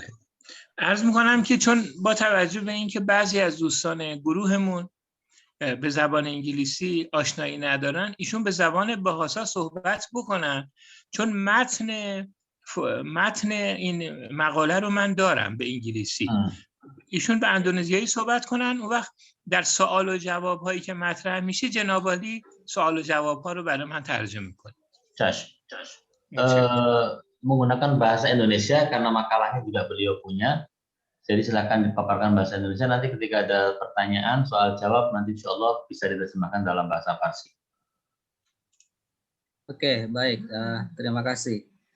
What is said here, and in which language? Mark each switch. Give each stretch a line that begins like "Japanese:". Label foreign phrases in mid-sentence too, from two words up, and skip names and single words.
Persian: عرض میکنم که چون با توجه به اینکه بعضی از دوستان گروهمون به زبان انگلیسی آشنایی ندارن، ایشون به زبان بهاسا صحبت بکنن، چون متن این مقاله رو من دارم به انگلیسی. ایشون به اندونزیایی صحبت کنن، اون وقت در سوال و جواب هایی که مطرح میشه جناب عالی سوال و جواب ها رو برای من ترجمه کنید. Cash.
Indonesian: Menggunakan bahasa Indonesia karena makalahnya juga beliau punya. Jadi silakan dipaparkan bahasa Indonesia, nanti ketika ada pertanyaan, soal jawab, nanti
Arabic: إن شاء الله
Indonesian: bisa diterjemahkan dalam bahasa Farsi. Oke, baik. Terima kasih.